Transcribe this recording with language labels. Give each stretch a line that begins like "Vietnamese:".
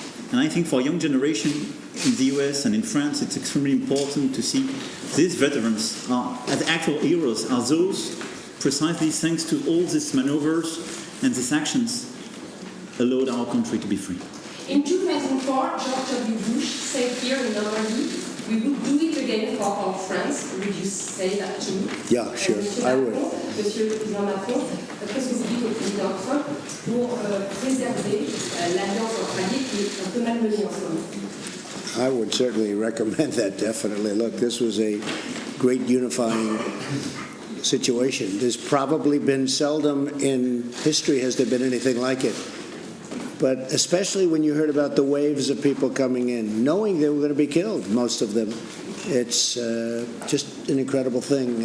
English: And I think for a young generation in the US and in France, it's extremely important to see these veterans as actual heroes, are those precisely thanks to all these maneuvers and these actions allowed our country to be free. In 2004, George W. Bush said here in Normandy, we would do it again for our friends. Would you say that to me? Yeah, sure, I would.
French: Monsieur le Président Macron, qu'est-ce que vous dites au Président Trump pour préserver l'alliance entre alliés qui est un peu malmenée en ce moment?
English: I would certainly recommend that, definitely. Look, this was a great unifying situation. There's probably been seldom in history has there been anything like it. But especially when you heard about the waves of people coming in, knowing they were going to be killed, most of them, it's just an incredible thing.